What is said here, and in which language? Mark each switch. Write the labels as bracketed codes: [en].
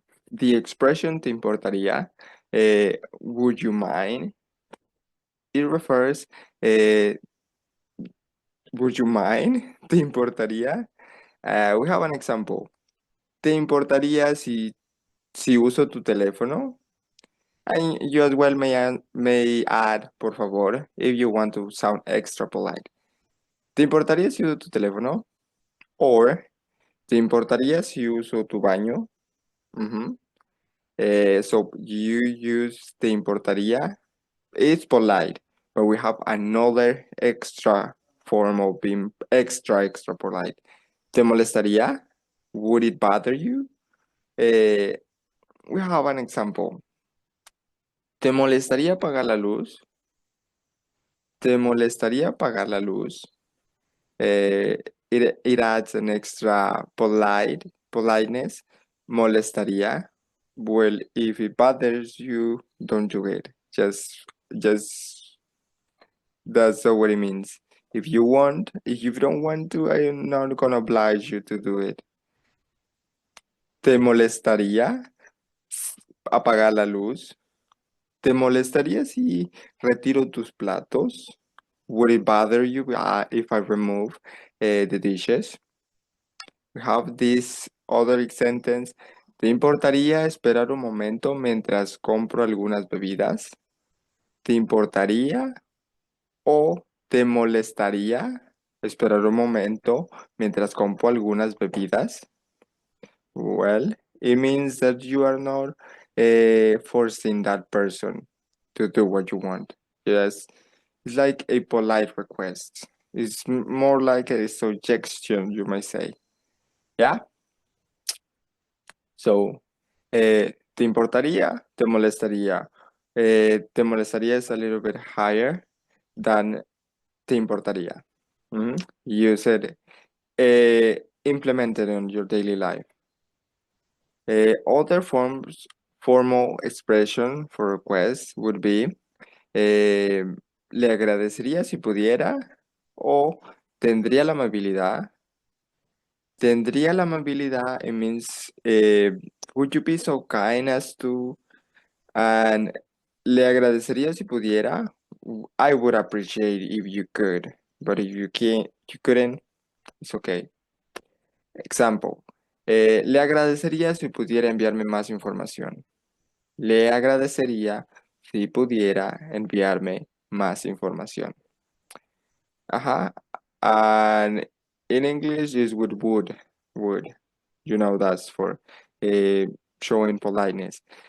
[en] The expression [es] te importaría, [en] would you mind? It refers, would you mind? [es] Te importaría. [en] We have an example. [es] Te importaría si uso tu teléfono? [en] And you as well may add, [es] por favor, [en] if you want to sound extra polite. [es] ¿Te importaría si uso tu teléfono? Or, ¿te importaría si uso tu baño? [en] So you use te importaría. It's polite, but we have another extra form of being extra polite. [es] ¿Te molestaría? [en] Would it bother you? We have an example. [es] ¿Te molestaría apagar la luz? ¿Te molestaría apagar la luz? [en] It adds an extra politeness. [es] Molestaría. [en] Well, if it bothers you, don't do it. Just that's what it means. If you don't want to, I am not gonna oblige you to do it. [es] ¿Te molestaría apagar la luz? ¿Te molestaría si retiro tus platos? [en] Would it bother you if I remove the dishes? We have this other sentence. [es] ¿Te importaría esperar un momento mientras compro algunas bebidas? ¿Te importaría o te molestaría esperar un momento mientras compro algunas bebidas? [en] Well, it means that you are not forcing that person to do what you want. Yes, it's like a polite request. It's more like a suggestion, you may say. Yeah? So, [es] ¿te importaría? ¿Te molestaría? ¿Te molestaría [en] is a little bit higher than [es] te importaría? [en] You said implement it in your daily life. Other formal expression for request would be [es] le agradecería si pudiera o tendría la amabilidad. Tendría la amabilidad, [en] it means would you be so kind as to, and [es] le agradecería si pudiera. [en] I would appreciate if you could, but if you couldn't, it's okay. Example, [es] le agradecería si pudiera enviarme más información. Le agradecería si pudiera enviarme más información. Ajá. [en] And in English is with would. You know, that's for showing politeness.